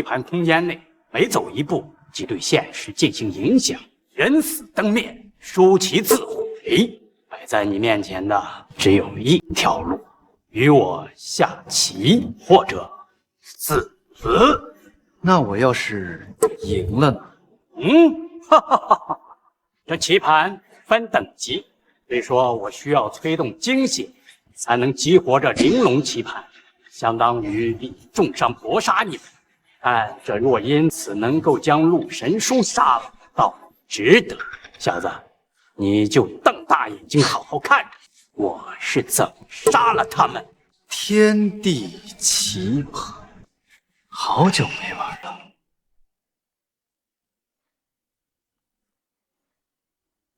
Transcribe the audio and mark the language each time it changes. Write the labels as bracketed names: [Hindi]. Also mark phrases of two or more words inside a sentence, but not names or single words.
[Chinese] 盘空间內，每走一步即對現實進行影響，人死燈滅，輸棋自毀。擺在你面前的只有一條路，與我下棋或者死。那我要是贏了呢？哈哈哈哈！這棋盤分等級，雖說我需要催動精血才能激活這玲瓏棋盤。相當於以重傷搏殺你們，但這若因此能夠將陸神書殺了，倒值得。小子，你就瞪大眼睛好好看着我是怎麼殺了他們。天地棋盤，好久沒玩了。